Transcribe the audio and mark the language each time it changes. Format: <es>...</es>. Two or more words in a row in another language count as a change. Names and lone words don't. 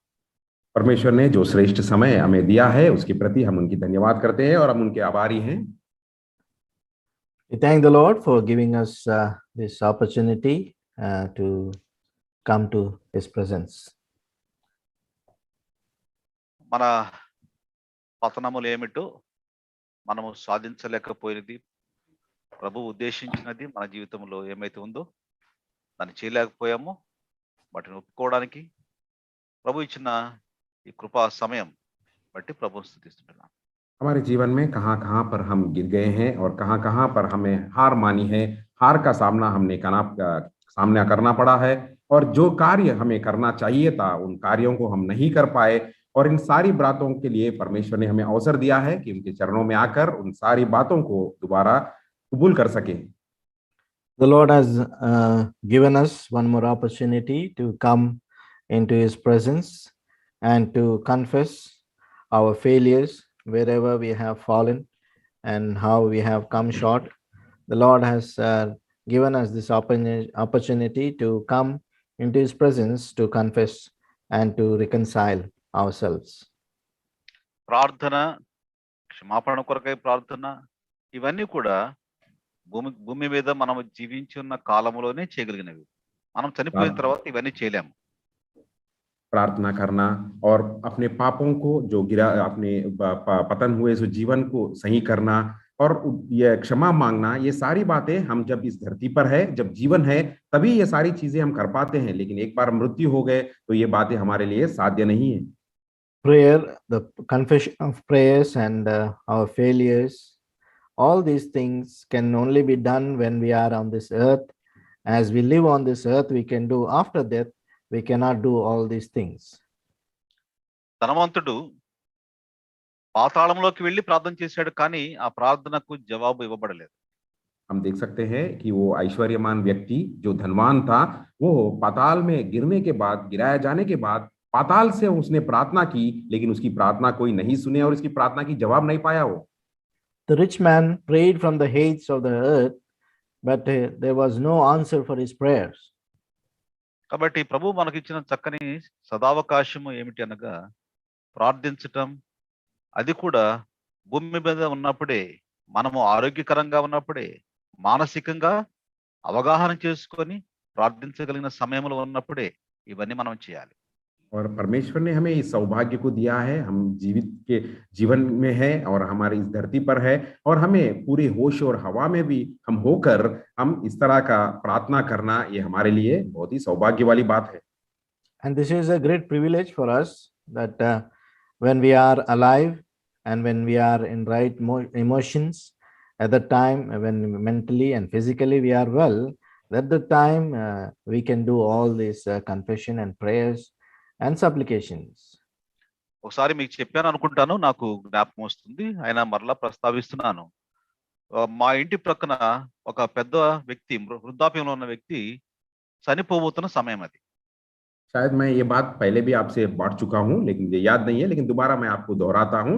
<hi>परमेश्वर ने जो श्रेष्ठ समय हमें दिया है उसके प्रति हम उनकी धन्यवाद करते हैं और हम उनके आभारी हैं.</hi> <en>We thank the Lord for giving us this opportunity to come to His presence.</en> <te>మన పతనములు ఏమిటో మనము సాధించలేకపోయినది, ప్రభు ఉద్దేశించినది మన జీవితంలో ఏమైతే ఉందో దాన్ని చేయలేకపోయామో వాటిని ఒప్పుకోవడానికి ప్రభు ఇచ్చిన ఈ కృపా సమయం బట్టి ప్రభుని స్తుతిస్తున్నాను.</te> <hi>हमारे जीवन में कहाँ कहाँ पर हम गिर गए हैं और कहाँ कहाँ पर हमें हार मानी है, हार का सामना हमने सामना करना पड़ा है, और जो कार्य हमें करना चाहिए था उन कार्यों को हम नहीं कर पाए, और इन सारी बातों के लिए परमेश्वर ने हमें अवसर दिया है कि उनके चरणों में आकर उन सारी बातों को दोबारा कबूल कर सके।</hi> <en>The Lord has given us one more opportunity to come into His presence and to confess our failures wherever we have fallen and how we have come short. The Lord has given us this opportunity to come into His presence to confess and to reconcile ourselves.</en> <te>ప్రార్థన, క్షమాపణ కొరకై ప్రార్థన, ఇవన్నీ కూడా భూమి మీద మనం జీవించి ఉన్న కాలంలోనే చేయగలిగినవి. మనం చనిపోయిన తర్వాత ఇవన్నీ చేయలేము.</te> <hi>प्रार्थना करना और अपने पापों को जो गिरा, अपने पतन हुए उस जीवन को सही करना और ये क्षमा मांगना, ये सारी बातें हम जब इस धरती पर है, जब जीवन है, तभी ये सारी चीजें हम कर पाते हैं, लेकिन एक बार मृत्यु हो गए तो ये बातें हमारे लिए साध्य नहीं है।</hi> <en>Prayer, the confession of prayers and our failures, all these things can only be done when we are on this earth. As we live on this earth, we can do. After death, we cannot do all these things.</en> <te>ధనవంతుడు పాతాళంలోకి వెళ్ళి ప్రార్థన చేశాడు, కానీ ఆ ప్రార్థనకు జవాబు ఇవ్వబడలేదు.</te> <hi>हम देख सकते हैं कि वो ऐश्वर्यमान व्यक्ति जो धनवान था, वो पाताल में गिरने के बाद, गिराया जाने के बाद पाताल से उसने प्रार्थना की, लेकिन उसकी प्रार्थना कोई नहीं सुने और उसकी प्रार्थना की जवाब नहीं पाया वो।</hi> <en>The rich man prayed from the heights of the earth, but there was no answer for his prayers.</en> <te>కాబట్టి ప్రభు మనకిచ్చిన చక్కని సదావకాశము ఏమిటి అనగా, ప్రార్థించటం. అది కూడా భూమి మీద ఉన్నప్పుడే, మనము ఆరోగ్యకరంగా ఉన్నప్పుడే, మానసికంగా అవగాహన చేసుకొని ప్రార్థించగలిగిన సమయంలో ఉన్నప్పుడే ఇవన్నీ మనం చేయాలి.</te> <hi>और परमेश्वर ने हमें इस सौभाग्य को दिया है, हम जीवन में है और हमारी इस धरती पर है, और हमें पूरे होश और हवा में भी हम होकर हम इस तरह का प्रार्थना करना, ये हमारे लिए बहुत ही सौभाग्य वाली बात है।</hi> <en>And this is a great privilege for us that when we are alive and when we are in right emotions, at the time when mentally and physically we are well, at the time we can do all this confession and prayers and supplications.</en> <te>ఒకసారి మీకు చెప్పాను అనుకుంటాను, నాకు జ్ఞాపకం వస్తుంది, ఆయన మరలా ప్రస్తావిస్తున్నాను. మా ఇంటి ప్రక్కన ఒక పెద్ద వ్యక్తి, వృద్ధాప్యంలో ఉన్న వ్యక్తి చనిపోబోతున్న సమయం అది.</te> <hi>शायद मैं ये बात पहले भी आपसे बांट चुका हूं, लेकिन ये याद नहीं है, लेकिन दोबारा मैं आपको दोहराता हूं।</hi>